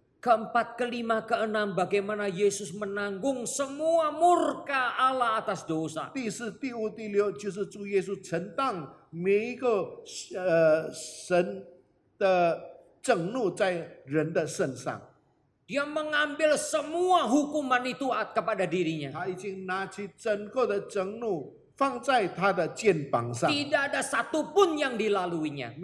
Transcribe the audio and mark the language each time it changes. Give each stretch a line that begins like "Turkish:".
Indonesian: Keempat, kelima, keenam, bagaimana Yesus menanggung semua murka Allah atas dosa.
Chinese: 第四、第五、第六就是主耶稣承担每一个神的震怒在人的身上。
Indonesian: Dia mengambil semua hukuman itu kepada dirinya.
Chinese: 他已经拿起整个的震怒放在他的肩膀上，
Indonesian: Tidak ada satupun yang dilaluinya.